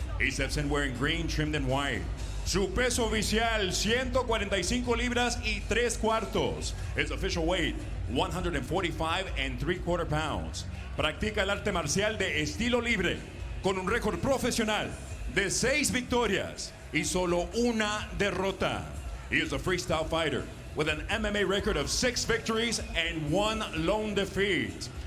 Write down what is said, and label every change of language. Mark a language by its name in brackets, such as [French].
[English] He steps in wearing green trimmed in white. [Spanish] Su peso oficial, 145 libras y 3 cuartos. [English] His official weight, 145 3/4 pounds. [Spanish] Practica el arte marcial de estilo libre, con un récord profesional de 6 victorias y solo 1 derrota. [English] He is a freestyle fighter with an MMA record of 6 victories and 1 lone defeat.